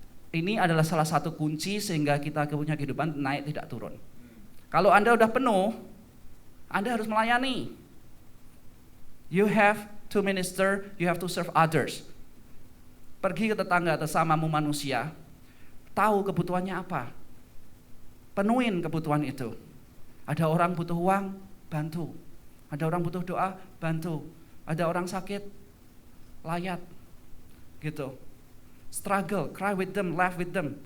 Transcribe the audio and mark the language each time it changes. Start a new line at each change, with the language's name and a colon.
Indonesian: Ini adalah salah satu kunci sehingga kita punya kehidupan naik tidak turun. Kalau Anda udah penuh, Anda harus melayani.
English: You have to minister, you have to serve others.
Indonesian: Pergi ke tetangga sesamamu manusia, tahu kebutuhannya apa. Penuhin kebutuhan itu. Ada orang butuh uang, bantu. Ada orang butuh doa, bantu. Ada orang sakit, layat. Gitu.
English: Struggle, cry with them, laugh with them.